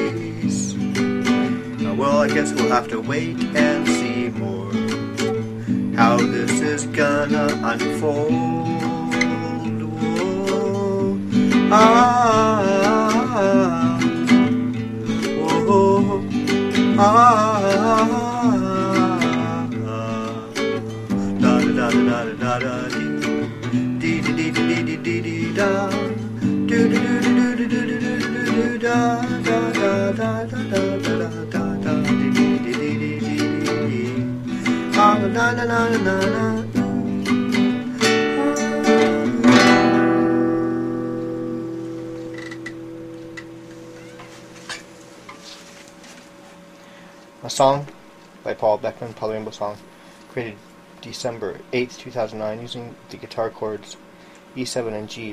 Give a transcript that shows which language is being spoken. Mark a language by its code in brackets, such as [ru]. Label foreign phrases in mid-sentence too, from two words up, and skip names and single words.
[en] Well, I guess we'll have to wait and see more how this is gonna unfold. Whoa. Ah, whoa, ah, da da da da da da da dee dee dee dee dee dee dee da do do do do do do do do da da da da da da da da. Na na na na na. A song by Paul Beckman, Palu song, created December 8th, 2009, using the guitar chords E7 and G.